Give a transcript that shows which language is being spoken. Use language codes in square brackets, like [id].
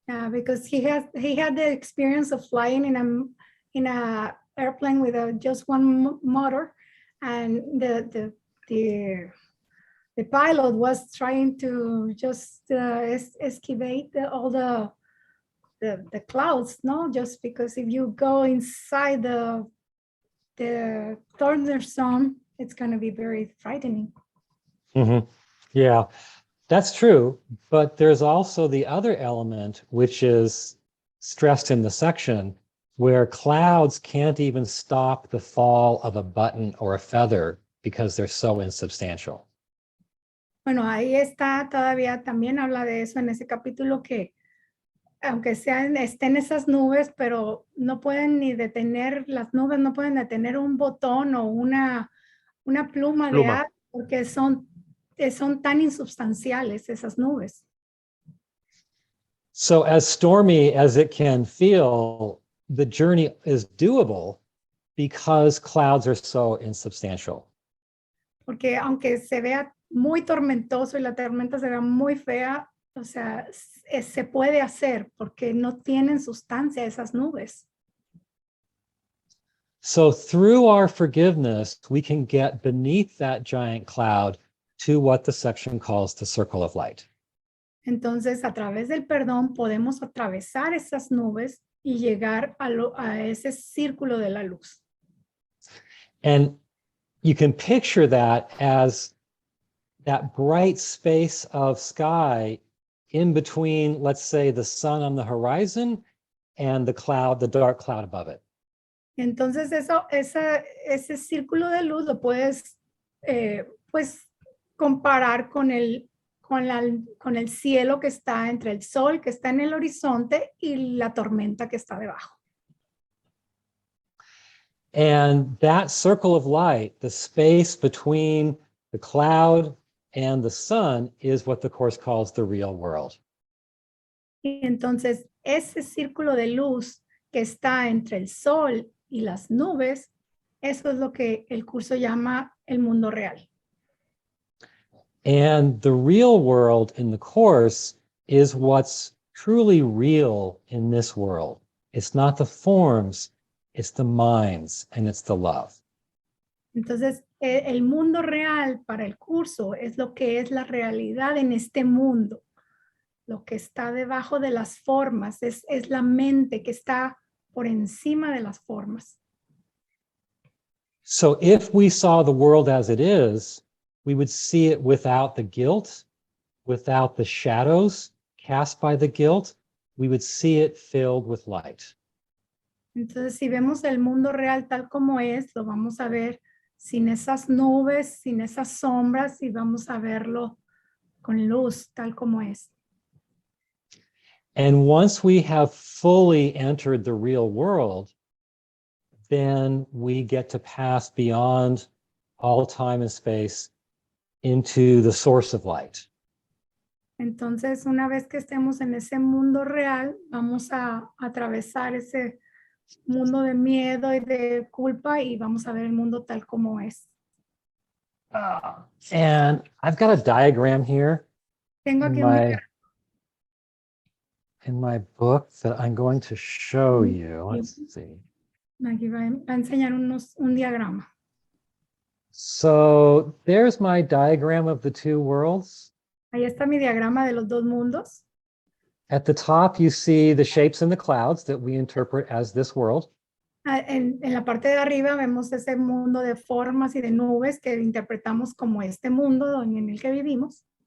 [en] Because he had the experience of flying in a airplane with just one motor, and the pilot was trying to just escalate all the clouds, no? Just because if you go inside the thunder zone, it's going to be very frightening. Mm-hmm. Yeah, that's true. But there's also the other element, which is stressed in the section, where clouds can't even stop the fall of a button or a feather because they're so insubstantial. [es] Bueno, ahí está, todavía también habla de eso en ese capítulo, que aunque estén esas nubes, pero no pueden ni detener, las nubes no pueden detener un botón o una pluma de agua, porque son tan insubstanciales esas nubes. [en] So as stormy as it can feel, the journey is doable because clouds are so insubstantial. [es] Porque aunque se vea muy tormentoso y la tormenta se vea muy fea, o sea, se puede hacer porque no tienen sustancia esas nubes. [en] So through our forgiveness, we can get beneath that giant cloud to what the section calls the circle of light. [es] Entonces, a través del perdón podemos atravesar esas nubes y llegar a ese círculo de la luz. [en] And you can picture that as that bright space of sky in between, let's say, the sun on the horizon and the cloud, the dark cloud above it. [es] Entonces, ese círculo de luz lo puedes pues comparar con el cielo que está entre el sol que está en el horizonte y la tormenta que está debajo. [en] And that circle of light, the space between the cloud and the sun, is what the Course calls the real world. [es] Y entonces, ese círculo de luz que está entre el sol y las nubes, eso es lo que el curso llama el mundo real. [en] And the real world in the Course is what's truly real in this world. It's not the forms, it's the minds, and it's the love. [es] Entonces, el mundo real para el curso es lo que es la realidad en este mundo. Lo que está debajo de las formas es la mente que está por encima de las formas. [en] So if we saw the world as it is, we would see it without the guilt, without the shadows cast by the guilt. We would see it filled with light. [es] Entonces, si vemos el mundo real tal como es, lo vamos a ver sin esas nubes, sin esas sombras, y vamos a verlo con luz tal como es. [en] And once we have fully entered the real world, then we get to pass beyond all time and space into the source of light. [es] Entonces, una vez que estemos en ese mundo real, vamos a atravesar ese mundo de miedo y de culpa y vamos a ver el mundo tal como es. [en] And I've got a diagram here [es] Tengo aquí [en] in my book that I'm going to show you. Let's see. [es] aquí va a enseñar un diagrama. [en] So there's my diagram of the two worlds. [es] Ahí está mi diagrama de los dos mundos. [en] At the top, you see the shapes in the clouds that we interpret as this world. [es] En la parte de arriba vemos ese mundo de formas y de nubes que interpretamos como este mundo en el que vivimos.